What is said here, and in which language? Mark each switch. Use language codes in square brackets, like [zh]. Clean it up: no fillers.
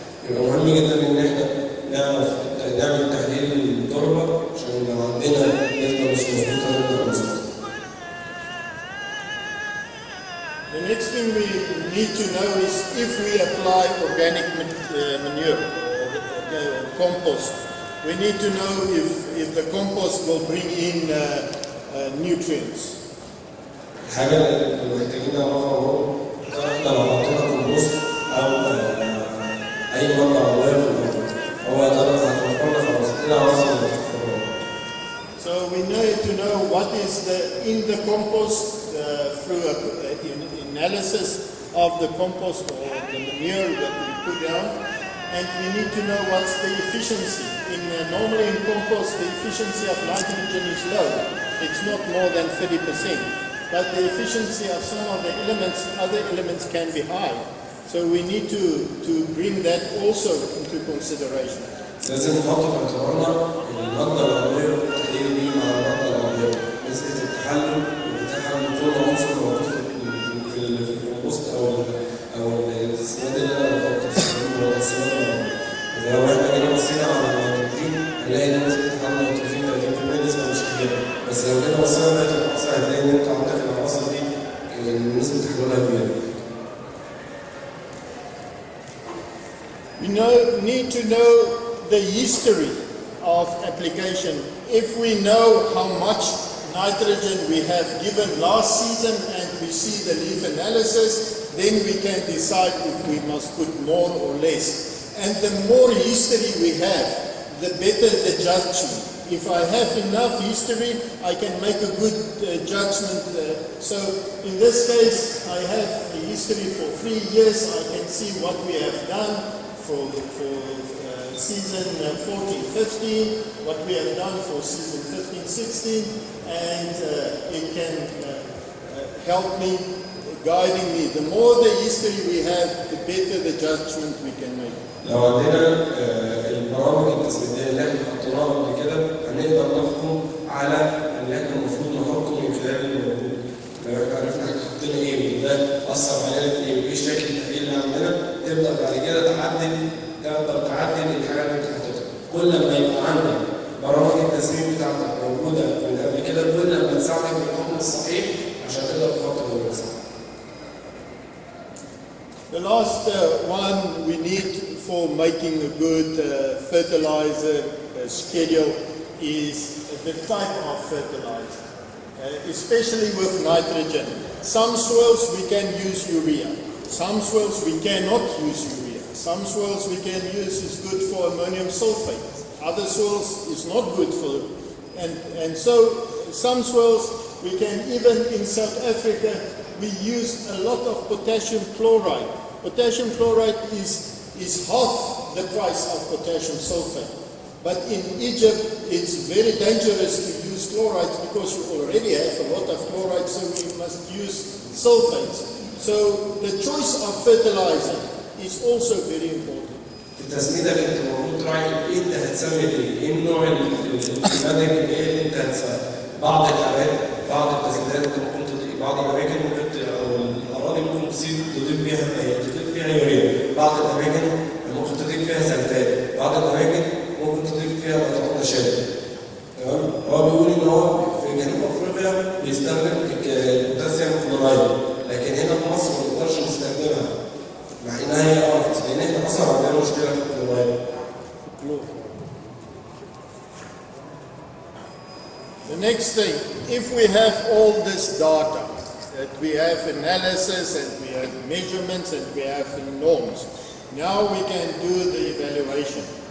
[ar] يبقى مهم جدا إن إحنا نعمل تحليل التربة عشان لو عندنا نسبة مش مظبوطة نقدر نظبطها. [en] The next thing we need to know is if we apply organic manure or compost, we need to know if the compost will bring in nutrients. [ar] الحاجة اللي محتاجين نعرفها هو إحنا لو حطينا كومبوست أو أي مادة عضوية في الأرض هو ده هتوفر لنا خلاص إيه عناصر الفوسفور. [en] So we need to know what is in the compost through analysis of the compost or the manure that we put down, and we need to know what's the efficiency. Normally in compost, the efficiency of nitrogen is low. It's not more than 30%, but the efficiency of some of the elements, other elements can be high. So we need to bring that also into consideration. [ar] لازم نحط في اعتبارنا المادة العضوية والتحليل دي مع المادة العضوية، نسبة التحلل بتاعها من كل عنصر موجود في الكومبوست أو السماد اللي أنا بحطه في السماد ولا السماد العضوي. إذا لو إحنا جينا بصينا على النيتروجين هنلاقي إن نسبة تحلل النيتروجين 30% نسبة مش كبيرة، بس لو جينا بصينا على بقية العناصر هتلاقي إن أنت عندك العناصر دي نسبة تحللها كبيرة. [en] We need to know the history of application. If we know how much nitrogen we have given last season and we see the leaf analysis, then we can decide if we must put more or less. And the more history we have, the better the judgment. If I have enough history, I can make a good judgment. So in this case, I have a history for 3 years. I can see what we have done for season 14-15, what we have done for season 15-16, and it can help me, guiding me. The more the history we have, the better the judgment we can make. [ar] لو عندنا البرامج التسميدية اللي احنا حطيناها قبل كده هنقدر نحكم على اللي احنا المفروض نحكم من خلال الموجود. لو احنا عرفنا احنا حطينا ايه وده أثر علينا في ايه وايه شكل التحليل اللي عندنا، تبدأ بعد كده تقدر تعدل الحاجة اللي انت حطيتها. كل ما يبقى عندك برامج التسميد بتاعتك موجودة من قبل كده، كل ما تساعدك في الحكم الصحيح عشان تقدر تحط النموذج صح. [en] The last one we need for making a good fertilizer schedule is the type of fertilizer, especially with nitrogen. Some soils we can use urea, some soils we cannot use urea, some soils we can use is good for ammonium sulfate, other soils is not good for, and so some soils we can, even in South Africa, we use a lot of potassium chloride. Potassium chloride is half the price of potassium sulfate. But in Egypt, it's very dangerous to use chlorides because you already have a lot of chloride, so we must use sulfates. So the choice of fertilizer is also very important. [ar] في التسميدة انت المفروض تراعي ايه انت هتسمي ايه النوع المادة الكيميائية اللي انت هتسمي. بعض الأماكن بعض التسميدات انت ممكن تضيف، بعض الأماكن ممكن او الأراضي ممكن تضيف فيها يوريا، بعض الأماكن ممكن تضيف فيها سلفات، بعض الأماكن ممكن تضيف فيها نقطات نشادة. تمام؟ هو بيقول إن هو في جنوب أفريقيا بيستخدم البوتاسيوم كلورايد، لكن هنا في مصر ما نقدرش نستخدمها مع إنها هي أرخص، لأن إحنا أصلا عندنا مشكلة في الكلورايد. [en] The next thing, if we have all this data, that we have analysis and we have measurements and we have norms, now we can do the evaluation.